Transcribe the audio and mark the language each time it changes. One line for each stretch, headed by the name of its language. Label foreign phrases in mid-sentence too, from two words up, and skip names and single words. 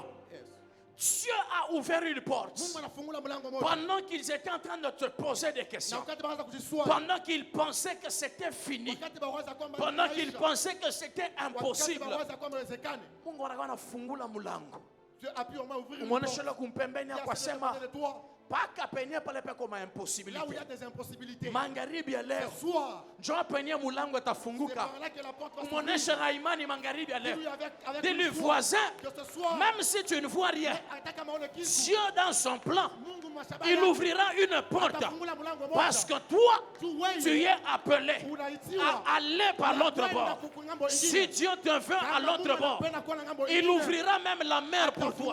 French: Dieu a ouvert une porte pendant qu'ils étaient en train de te poser des questions, pendant qu'ils pensaient que c'était fini, pendant qu'ils pensaient que c'était impossible. Dieu a pu ouvrir
Swahili: paka penye pale peko ma impossibilité.
French: Là où il y a des impossibilités.
Swahili: Magharibi ya leo. Njoo penye mulango atafunguka. Umuoneshe na imani magharibi ya leo.
French: Dis-lui voisin, même si tu ne vois rien, Dieu dans son plan, il ouvrira une porte. Parce que toi, tu es appelé à aller par l'autre bord. Si Dieu te veut à l'autre bord, il ouvrira même la mer pour toi.